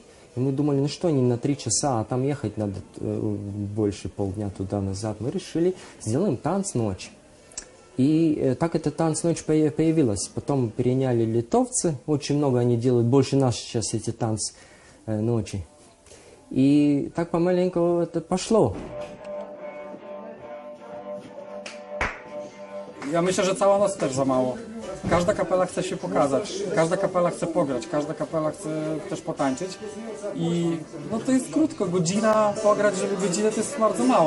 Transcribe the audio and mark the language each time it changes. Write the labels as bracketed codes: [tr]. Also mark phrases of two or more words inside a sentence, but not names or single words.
[ru] И мы думали, ну что, не на 3 часа, а там ехать надо больше полдня туда-назад. Мы решили, сделаем танц-ночь. И так эта танц-ночь появилась. Потом переняли литовцы. Очень много они делают, больше нас сейчас эти танц-ночи. И так помаленьку это пошло. [pl] Ja myślę, że cała noc też za mało. Każda kapela chce się pokazać, każda kapela chce pograć, każda kapela chce też potańczyć. I no to jest krótko, godzina pograć, żeby godzinę to jest bardzo mało.